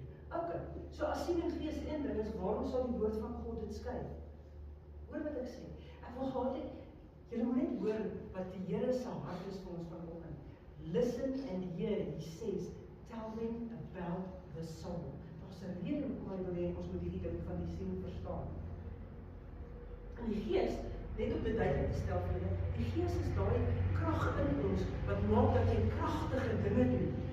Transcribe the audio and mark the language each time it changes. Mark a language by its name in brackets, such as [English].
[Afrikaans] Ok, so as siel en gees een ding is, waarom sal die woord van God dit skei? Hoor wat ek sê. Ek wil gehad het, julle moet net hoor wat die Here se hart is vir ons vanoggend. [English] Listen and hear, he says, tell them about the soul. [Afrikaans] Daar's 'n rede hoekom hy wil hê ons moet hierdie ding van die siel verstaan. En die gees, net om dit duidelik te stel vir julle, die gees is daai krag in ons wat maak dat jy kragtige dinge doen.